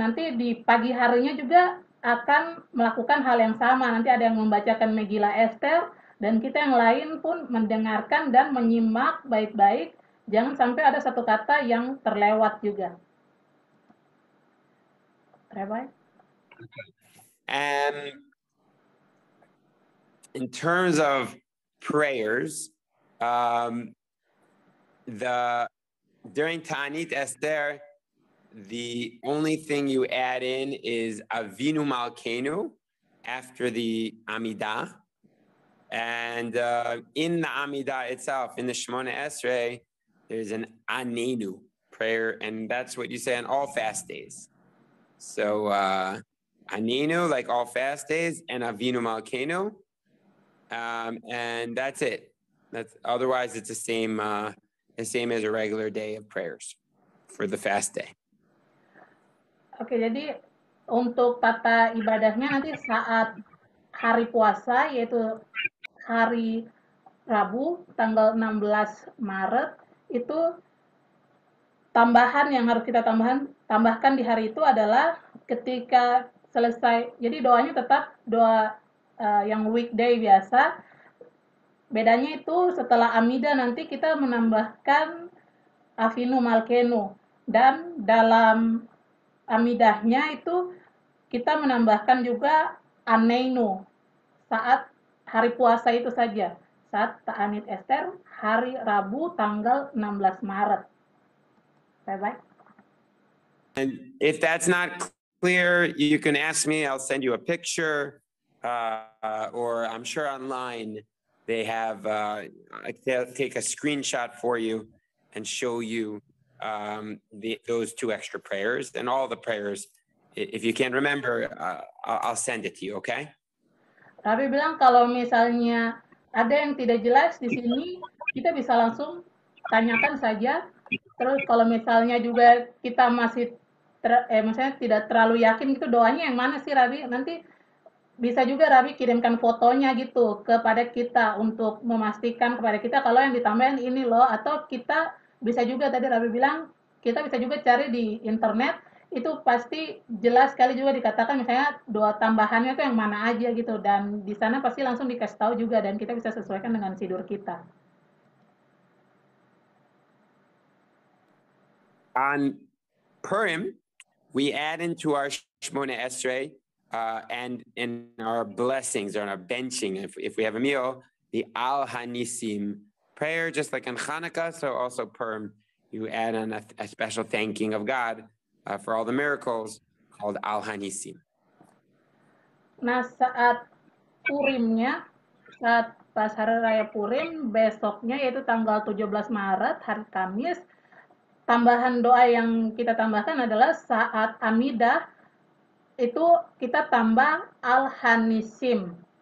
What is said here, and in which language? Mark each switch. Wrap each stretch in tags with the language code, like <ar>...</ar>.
<id>Nanti di pagi harinya juga akan melakukan hal yang sama. Nanti ada yang membacakan Megillah Esther, dan kita yang lain pun mendengarkan dan menyimak baik-baik. Jangan sampai ada satu kata yang terlewat juga.</id> <en>Rabbi? And in terms of prayers, during Ta'anit Esther, the only thing you add in is Avinu Malkeinu after the Amidah. And in the Amidah itself, in the Shemona Esrei, there's an Anenu prayer, and that's what you say on all fast days. So Anenu, like all fast days, and Avinu Malkeinu, and that's it. Otherwise, it's the same as a regular day of prayers for the fast day.</en> <id>Oke, jadi untuk tata ibadahnya nanti saat hari puasa, yaitu hari Rabu tanggal 16 Maret, itu tambahan yang harus kita tambahkan di hari itu adalah ketika selesai. Jadi doanya tetap doa yang weekday biasa. Bedanya itu setelah Amida nanti kita menambahkan Avinu Malkeinu, dan dalam Amidahnya itu kita menambahkan juga Aneinu saat hari puasa itu saja, saat Ta'anit Esther hari Rabu tanggal 16 Maret.</id> <en>Bye-bye. And if that's not clear, you can ask me. I'll send you a picture, or I'm sure online they have, they'll take a screenshot for you and show you those two extra prayers and all the prayers. If you can't remember, I'll send it to you, okay?</en> <id>Rabi bilang kalau misalnya ada yang tidak jelas di sini, kita bisa langsung tanyakan saja. Terus kalau misalnya juga kita masih misalnya tidak terlalu yakin gitu doanya yang mana sih Rabi, nanti bisa juga Rabi kirimkan fotonya gitu kepada kita untuk memastikan kepada kita kalau yang ditambahin ini loh, atau kita bisa juga tadi Rabi bilang kita bisa juga cari di internet, itu pasti jelas sekali juga dikatakan misalnya doa tambahannya itu yang mana aja gitu, dan di sana pasti langsung dikasih tahu juga dan kita bisa sesuaikan dengan sidur kita.</id> <en>On Purim, we add into our Shemona Esrei and in our blessings or in our benching, if we have a meal, the Al Hanisim prayer, just like on Hanukkah. So also Purim, you add on a special thanking of God for all the miracles called Al Hanisim.</en> <id>Nah, saat Purimnya, saat pas hari raya Purim, besoknya yaitu tanggal 17 Maret, hari Kamis, tambahan doa yang kita tambahkan adalah saat Amidah, itu kita tambah Al-Hanisim.</id>